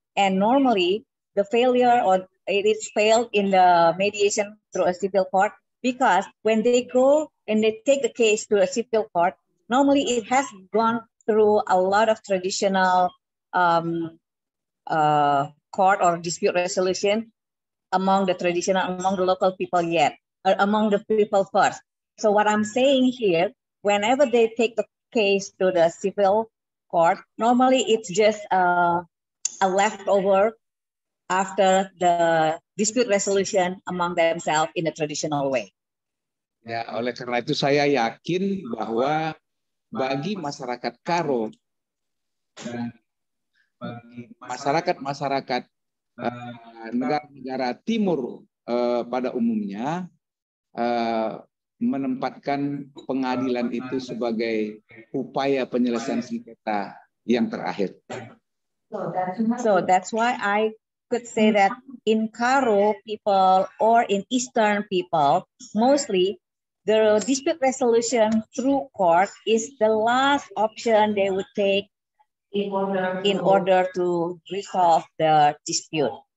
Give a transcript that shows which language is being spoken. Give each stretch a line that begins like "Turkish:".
English: And normally the failure or it is failed in the mediation through a civil court because when they go and they take the case to a civil court, normally it has gone through a lot of traditional court or dispute resolution among the local people among the people first. So what I'm saying here, whenever they take the case to the civil court, normally it's just a leftover after the dispute resolution among themselves in a traditional way.
Indonesian: Ya, oleh karena itu saya yakin bahwa bagi masyarakat Karo dan bagi masyarakat negara-negara timur pada umumnya menempatkan pengadilan itu sebagai upaya penyelesaian sengketa yang terakhir.
English: So that's why I could say that in Karo people or in Eastern people, mostly the dispute resolution through court is the last option they would take in order to resolve the dispute.